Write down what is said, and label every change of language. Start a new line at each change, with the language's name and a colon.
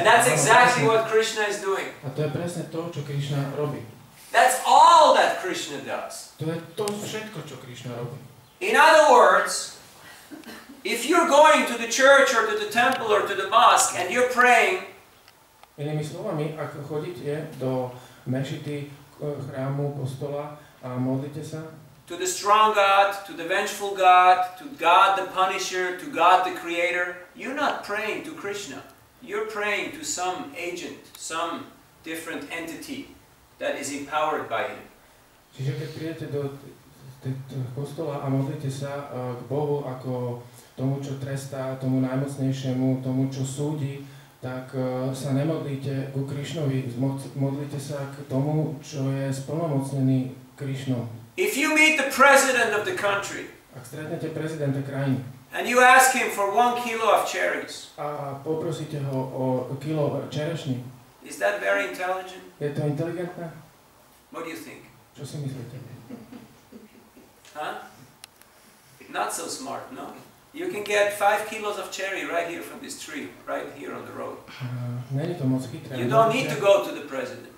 English: And that's exactly what Krishna is doing.
Slovak: A to je presne to, čo Krišna robí.
English: That's all that Krishna does.
Slovak: To je to všetko, čo Krišna robí.
English: In other words, if you're going to the church or to the temple or to the mosque and you're praying,
Slovak: Inými slovami, ak chodíte do mešity, chrámu, kostola a modlíte sa,
English: to the strong God, to the vengeful God, to God the Punisher, to God the Creator, you're not praying to Krishna. You're praying to some agent, some different entity that is empowered by Him.
Slovak: Čiže keď prídete do kostola a modlíte sa k Bohu ako tomu, čo trestá, tomu najmocnejšiemu, tomu, čo súdi, tak sa nemodlíte ku Krišnovi, modlíte sa k tomu, čo je splnomocnený Krišnou.
English: If you meet the president of the country,
Slovak: Ak stretnete prezidenta krajiny
English: and you ask him for 1 kilo of cherries,
Slovak: a poprosíte ho o kilo čerešní,
English: is that very intelligent?
Slovak: je to inteligentné?
English: What do you think?
Slovak: Čo si myslíte?
English: Huh? Not so smart, no? You can get 5 kilos of cherry right here from this tree, right here on the road.
Slovak: Není to moc chytré.
English: You don't need to go to the president.